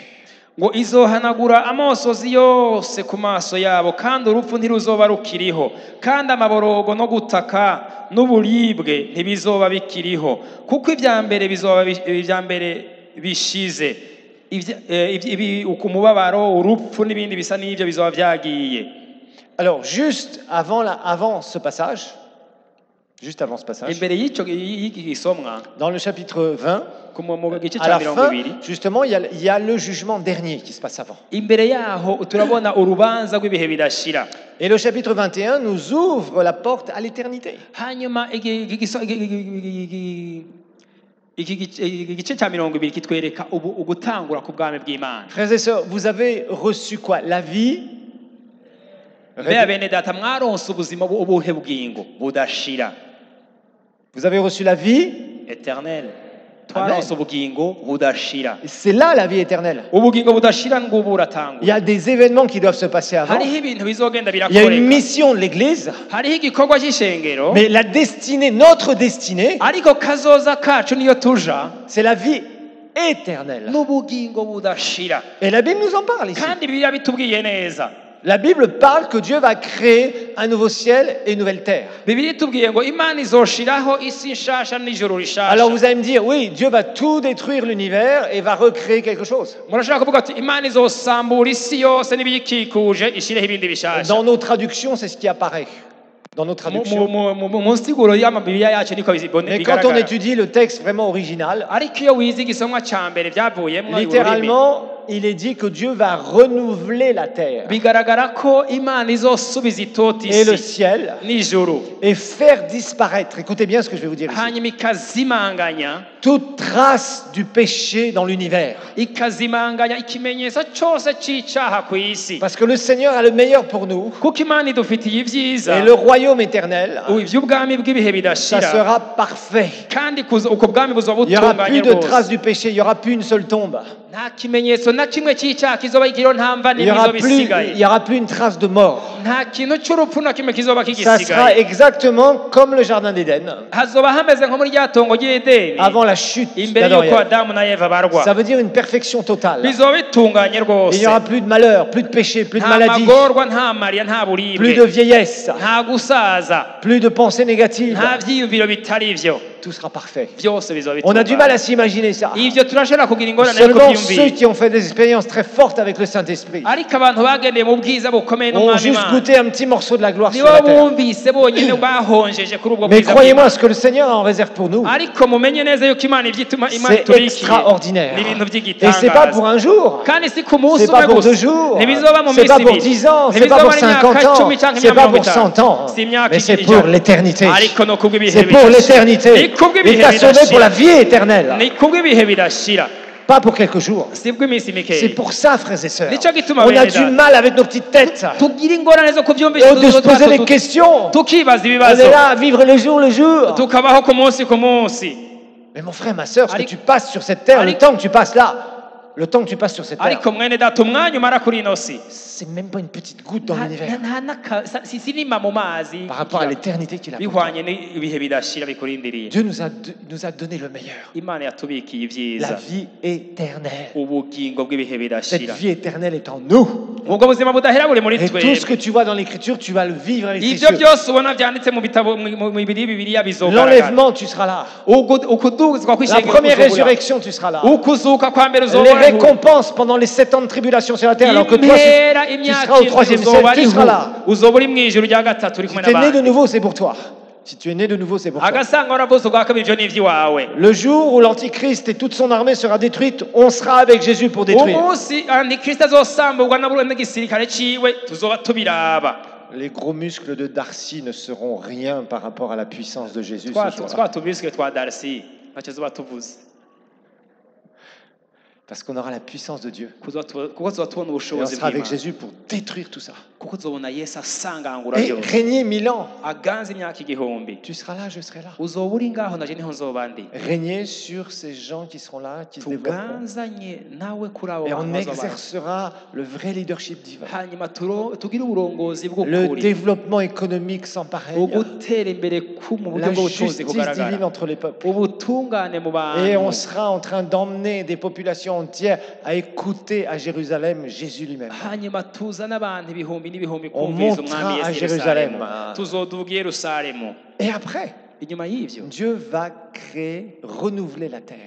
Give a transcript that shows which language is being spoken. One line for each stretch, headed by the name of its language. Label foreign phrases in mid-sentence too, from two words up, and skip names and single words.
Rundi: ngo izohanagura amosozi yose ku maso yabo, kandi urupfu ntiruzoba rukiriho, kandi amaborogo no gutaka n'uburibwe ntibizoba bikiriho, kuko ibya mbere bishize. Umubabaro, urupfu n'ibindi bisa n'ibyo bizoba byagiye.
French: Alors, juste avant ce passage, juste avant ce passage,
Rundi: imbere y'iki gisomwa
French: dans le chapitre 20,
Rundi: mu gice
French: à
Rundi: cya
French: la
Rundi: mirongo
French: fin,
Rundi: ibiri
French: justement, il y a le jugement dernier qui se passe avant.
Rundi: imbere yaho turabona urubanza rw'ibihe bidashira
French: Et le chapitre 21 nous ouvre la porte à l'éternité.
Rundi: hanyuma iki gice cya mirongo ibiri kitwereka ugutangura ku bwami bw'Imana.
French: Frères et sœurs, vous avez reçu quoi? La vie?
Rundi: Mbega bene data mwaronse ubuzima ubuhe bugingo budashira
French: Vous avez reçu la vie?
Rundi: éternelle twaronse ubugingo budashira
French: C'est là la vie éternelle.
Rundi: ubugingo budashira ngubu
French: Il y
Rundi: buratangura
French: a des événements qui doivent se passer avant.
Rundi: hariho ibintu bizogenda
French: Il y a une
Rundi: birakoreka
French: mission de l'Église,
Rundi: hariho igikorwa cy'ishengero
French: mais la destinée, notre destinée,
Rundi: ariko kazoza kacu niyo tuja
French: c'est la vie éternelle.
Rundi: n'ubugingo budashira
French: Et la Bible nous en parle ici.
Rundi: kandi bibiliya bitubwiye neza
French: La Bible parle que Dieu va créer un nouveau ciel et une nouvelle terre.
Rundi: bibiliya itubwiye ngo imana izoshiraho isi nshasha n'ijoro rishasha
French: Alors vous allez me dire, oui, Dieu va tout détruire l'univers et va recréer quelque chose.
Rundi: murashaka kuvuga ati imana izosambura isi yose n'ibiyikikuje ishireho ibindi bishasha
French: Dans nos traductions, c'est ce qui apparaît. Dans nos traductions.
Rundi: mu nsiguro y'amabibiliya yacu niko
French: Mais quand on
Rundi: bigaragara
French: étudie le texte vraiment original,
Rundi: ariko iyo wize igisomwa cya mbere byavuyemo ururimi
French: littéralement, il est dit que Dieu va renouveler la terre
Rundi: bigaragara ko imana izosubiza itota
French: et le
Rundi: isi
French: ciel
Rundi: n'ijuru
French: et faire disparaître, écoutez bien ce que je vais vous dire ici,
Rundi: hanyuma ikazimanganya
French: toute trace du péché dans l'univers.
Rundi: ikazimanganya ikimenyetso cyose cy'icyaha ku isi
French: Parce que le Seigneur a le meilleur pour nous
Rundi: kuko imana idufitiye ibyiza
French: et le royaume éternel,
Rundi: iby'ubwami bw'ibihe
French: ça
Rundi: bidashira
French: sera parfait.
Rundi: kandi uko bwami buzoba
French: Il n'y aura
Rundi: butunganye
French: plus de
Rundi: rwose
French: traces du péché, il n'y aura plus une seule tombe.
Rundi: nta kimenyetso na kimwe cy'icyaha kizoba kiriho nta mva
French: Il n'y aura,
Rundi: n'imizo bisigaye
French: il y aura plus une trace de mort.
Rundi: nta kintu cy'urupfu na kimwe kizoba
French: Ça sera
Rundi: kigisigaye
French: exactement comme le jardin d'Éden,
Rundi: hazoba hameze nko muri rya tongo ry'edeni
French: avant la chute
Rundi: imbere
French: d'Adam et
Rundi: y'uko
French: Ève.
Rundi: adamu na eva barwa
French: Ça veut dire une perfection totale.
Rundi: bizoba bitunganye
French: Il
Rundi: rwose
French: n'y aura plus de malheur, plus de péché, plus de
Rundi: nta
French: maladie,
Rundi: magorwa nta marira nta
French: plus
Rundi: buribwe
French: de vieillesse,
Rundi: nta gusaza
French: plus de pensées négatives.
Rundi: nta byiyumviro bitari byo
French: Tout sera parfait.
Rundi: byose bizoba
French: On a du mal
Rundi: bitunganye
French: à s'imaginer ça.
Rundi: ivyo turashobora kugira ingorane yo
French: Seulement ceux
Rundi: kubyumvira
French: qui ont fait des expériences très fortes avec le Saint-Esprit
Rundi: ariko abantu bagendeye mu bwiza bukomeye
French: ont
Rundi: n'umwami
French: juste
Rundi: imana
French: goûté un petit morceau de la gloire sur
Rundi: nibo
French: la terre.
Rundi: bumvise bonyine bahonjeje kuri ubwo
French: Mais
Rundi: bwiza
French: croyez-moi, ce que le Seigneur a en réserve pour nous,
Rundi: ariko mumenye neza yuko imana ibyituma imana
French: c'est
Rundi: itubikiye
French: extraordinaire.
Rundi: ni ibintu
French: Et c'est pas pour
Rundi: by'igitangaza
French: un jour,
Rundi: kandi si ku munsi
French: c'est pas
Rundi: umwe
French: pour
Rundi: gusa
French: 2 jours,
Rundi: ntibizoba mu
French: c'est
Rundi: minsi
French: pas pour
Rundi: ibiri
French: 10 ans, c'est pas
Rundi: ntibizoba
French: pour
Rundi: ari
French: 50
Rundi: imyaka
French: ans,
Rundi: 10 canke
French: c'est pas
Rundi: mirongo
French: pour
Rundi: itanu
French: 100 ans,
Rundi: si imyaka
French: mais c'est
Rundi: ijana.
French: pour l'éternité.
Rundi: ariko no kubw'ibihe
French: C'est pour
Rundi: bidashira.
French: l'éternité.
Rundi: Ni kubw'ibihe
French: Il t'a sauvé pour la
Rundi: bidashira.
French: vie éternelle,
Rundi: ni kubw'ibihe bidashira
French: pas pour quelques jours.
Rundi: si bw'iminsi
French: C'est
Rundi: mikeya
French: pour ça, frères et sœurs.
Rundi: Nico gituma
French: On a
Rundi: bene
French: du
Rundi: data.
French: mal avec nos petites têtes,
Rundi: tugira ingorane zo kubyumvisha
French: de se poser des questions.
Rundi: tukibaza
French: On
Rundi: ibibazo
French: est là à vivre le jour.
Rundi: tukabaho ku munsi ku munsi
French: Mais mon frère, ma sœur, ce que
Rundi: Ari-
French: tu passes sur cette terre, le
Rundi: Ari-
French: temps que tu passes là, le temps que tu passes sur cette terre,
Rundi: ariko mwene data umwanya umara kuri ino si
French: c'est même pas une petite goutte dans l'univers
Rundi: si sinima mu mazi
French: par rapport à l'éternité qu'il a.
Rundi: bihwanye n'ibihe bidashira bikurindiriye
French: Dieu nous a donné le meilleur,
Rundi: imana yatubikiye
French: la
Rundi: ibyiza
French: vie éternelle.
Rundi: ubugingo bw'ibihe
French: Cette
Rundi: bidashira
French: vie éternelle est en nous.
Rundi: ubwo buzima budahera buri muri
French: Et tout ce que
Rundi: twebwe
French: tu vois dans l'écriture, tu vas le vivre avec tes
Rundi: ibyo
French: yeux.
Rundi: byose ubona byanditse mu bitabo mu bibiliya bizogaragara
French: L'enlèvement, tu seras là.
Rundi: ukuduzwa
French: La
Rundi: kw'ishengero
French: première
Rundi: kuzobura.
French: résurrection, tu seras là.
Rundi: ukuzuka kwa mbere
French: Les
Rundi: uzobona
French: récompenses pendant les 7 ans de tribulation sur la terre, alors que toi,
Rundi: impera
French: tu
Rundi: imyaka
French: seras au 3e ciel, tu seras là.
Rundi: uzoba uri mu ijuru rya gatatu uri
French: Si
Rundi: kumwe
French: tu es né de
Rundi: n'abandi
French: nouveau, c'est pour toi. Si tu es né de nouveau, c'est pour toi.
Rundi: agasanga waravuze ubwa kabiri ibyo ni iby'iwawe
French: Le jour où l'Antichrist et toute son armée sera détruite, on sera avec Jésus pour détruire.
Rundi: umunsi antikristo azosamburwa n'igisirikare ciwe tuzoba tubiraba
French: Les gros muscles de Darcy ne seront rien par rapport à la puissance de Jésus ce jour-là.
Rundi: twa tubiswe twa darisi ntacyo tuzoba tuvuze
French: Parce qu'on aura la puissance de Dieu.
Rundi: kuko tuzoba tubona
French: Et on
Rundi: ubushobozi
French: sera avec
Rundi: bw'imana
French: Jésus pour détruire tout ça.
Rundi: kuko tuzobona yesu asangangura
French: Et
Rundi: byose
French: régner 1000 ans.
Rundi: aganza imyaka igihumbi
French: Tu seras là, je serai là.
Rundi: uzoba uri ngaho naje niho nzoba ndi
French: Régner sur ces gens qui seront là, qui se développeront.
Rundi: tuganzanye nawe kuri abo
French: Et on
Rundi: bantu bazoba
French: exercera le vrai leadership divin.
Rundi: hanyuma tugire uburongozi
French: Le
Rundi: bw'ukuri
French: développement économique sans pareil.
Rundi: ugutera imbere mu buryo
French: La
Rundi: bw'ubutunzi
French: justice divine
Rundi: kugaragara
French: entre les peuples.
Rundi: ubutungane mu
French: Et on
Rundi: bantu
French: sera en train d'emmener des populations entières à écouter à Jérusalem Jésus lui-même.
Rundi: hanyuma tuzane abantu ibihumbi n'ibihumbi
French: On
Rundi: kumviriza
French: montera
Rundi: umwami
French: à
Rundi: yesu
French: Jérusalem.
Rundi: yerusalemu tuzoduga i yerusalemu
French: Et après,
Rundi: inyuma y'ivyo
French: Dieu va créer, renouveler la terre.